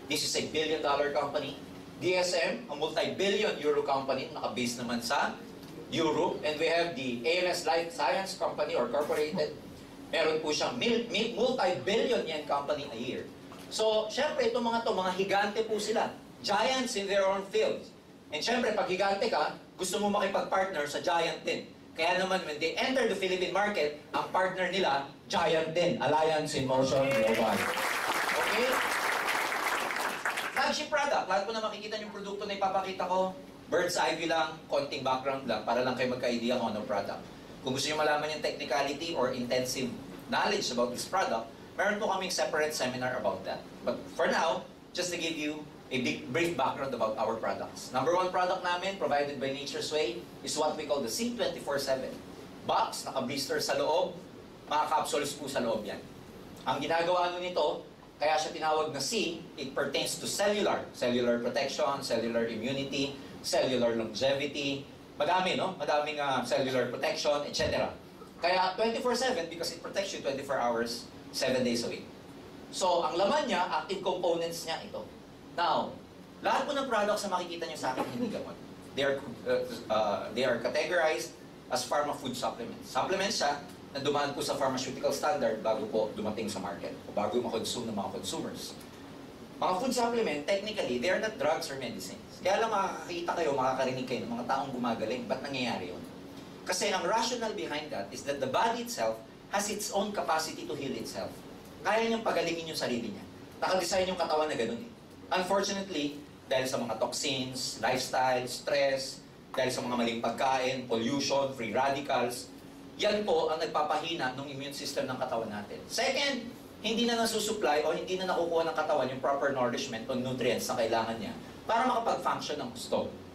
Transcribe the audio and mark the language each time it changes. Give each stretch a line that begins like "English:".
English: This is a billion-dollar company. DSM, a multi-billion euro company,
Filipino: naka-base naman sa Europe.
English: And we have the ALS Life Science Company or Corporated.
Filipino: Meron po siyang
English: multi-billion yen company a year.
Filipino: So, syempre, itong mga higante po sila.
English: Giants in their own fields.
Filipino: And syempre, pag higante ka, gusto mo makipag-partner sa giant din. Kaya naman,
English: when they enter the Philippine market,
Filipino: ang partner nila, giant din.
English: Alliance in Motion Global. Okay? Flagship product.
Filipino: Lahat po na makikita yung produkto na ipapakita ko. Bird's eye view lang, konting background lang, para lang kayo magka-idea kung anong product. Kung gusto nyo malaman yung
English: technicality or intensive knowledge about this product,
Filipino: meron po kaming separate seminar about that.
English: But for now, just to give you a brief background about our products. Number one product namin, provided by Nature's Way, is what we call the C24/7.
Filipino: Box, naka-blister sa loob, mga capsules po sa loob yan. Ang ginagawa nito, kaya siya tinawag na C,
English: it pertains to cellular. Cellular protection, cellular immunity, cellular longevity, madami, no? Madaming cellular protection, etc. Kaya 24/7 because it protects you 24 hours, 7 days a week.
Filipino: So, ang laman niya, active components niya ito. Now, lahat po ng products na makikita niyo sa akin hindi gamot.
English: They are categorized as pharma food supplements.
Filipino: Supplements siya na dumaan po sa pharmaceutical standard bago po dumating sa market o bago ma-consume ng mga consumers.
English: Mga food supplement, technically, they are not drugs or medicines.
Filipino: Kaya lang makakakita kayo, makakarinig kayo ng mga taong gumagaling. Ba't nangyayari yun?
English: Kasi ang rationale behind that is that the body itself has its own capacity to heal itself.
Filipino: Kaya niyang pagalingin yung sarili niya. Nakadesign yung katawan na ganun eh. Unfortunately, dahil sa mga toxins, lifestyle, stress, dahil sa mga maling pagkain, pollution, free radicals, yan po ang nagpapahina ng immune system ng katawan natin. Second, hindi na nasusupply o hindi na nakukuha ng katawan yung proper nourishment o nutrients na kailangan niya para makapag-function ng gusto.